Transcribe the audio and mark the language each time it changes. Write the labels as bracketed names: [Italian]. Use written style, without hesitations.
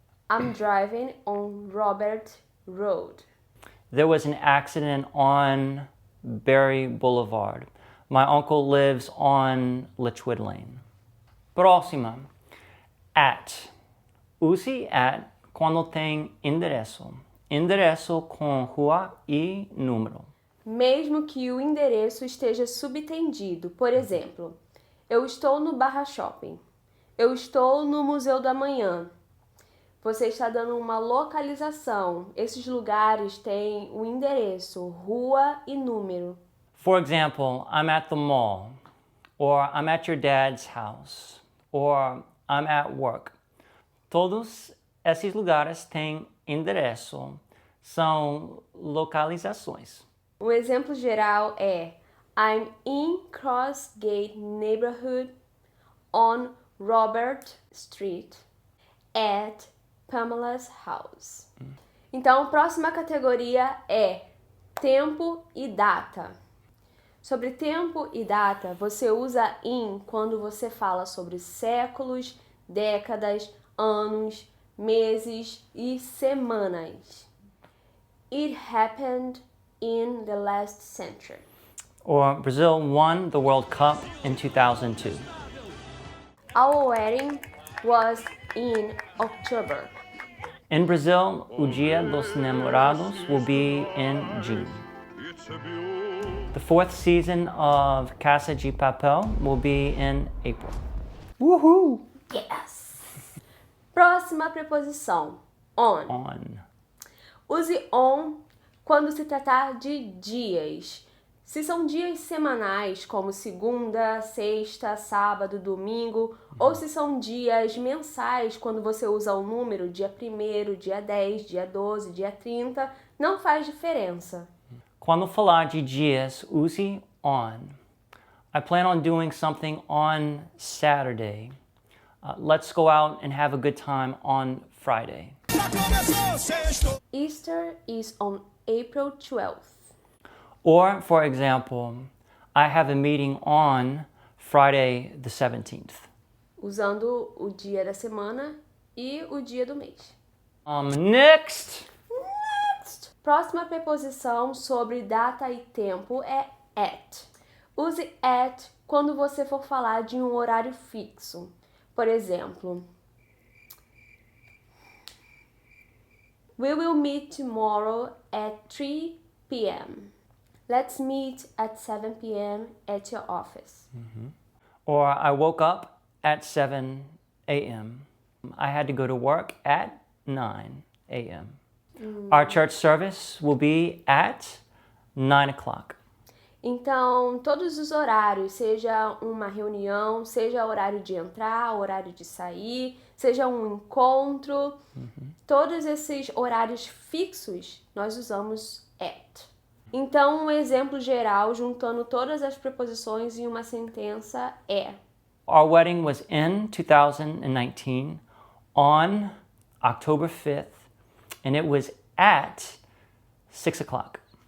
[English] I'm driving on Robert Road. There was an accident on Berry Boulevard. My uncle lives on Litchwood Lane. [Portuguese] Próxima. At. Use at quando tem endereço. Endereço com rua e número. Mesmo que o endereço esteja subtendido. Por exemplo, eu estou no Barra Shopping. Eu estou no Museu da Manhã. Você está dando uma localização. Esses lugares têm o endereço, rua e número. [English] For example, I'm at the mall, or I'm at your dad's house, or I'm at work. [Portuguese] Todos esses lugares têm endereço, são localizações. Um exemplo geral é [English] I'm in Crossgate neighborhood on Robert Street at Pamela's house. [Portuguese] Então, a próxima categoria é tempo e data. Sobre tempo e data, você usa in quando você fala sobre séculos, décadas, anos, meses e semanas. [English] It happened in the last century. Or Brazil won the World Cup in 2002. Our wedding was in October. In Brazil, o Dia dos Namorados will be in June. The fourth season of Casa de Papel will be in April. Woohoo! [Portuguese] Yes! Próxima preposição, on. [English] On. [Portuguese] Use on quando se tratar de dias. Se são dias semanais, como segunda, sexta, sábado, domingo, ou se são dias mensais, quando você usa o número dia 1º, dia 10, dia 12, dia 30, não faz diferença. Quando falar de dias, use on. [English] I plan on doing something on Saturday. Let's go out and have a good time on Friday. Easter is on April 12th. Or, for example, I have a meeting on Friday the 17th. [Portuguese] Usando o dia da semana e o dia do mês. [English] Next! [Portuguese] Próxima preposição sobre data e tempo é at. Use at quando você for falar de um horário fixo. Por exemplo, [English] We will meet tomorrow at 3 p.m. Let's meet at 7 p.m. at your office. Or I woke up at 7 a.m. I had to go to work at 9 a.m. Our church service will be at 9 o'clock. [Portuguese] Então, todos os horários, seja uma reunião, seja horário de entrar, horário de sair, seja um encontro, todos esses horários fixos nós usamos at. Então, um exemplo geral, juntando todas as preposições em uma sentença é: [English] Our wedding was in 2019 on October 5th, and it was at 6 o'clock.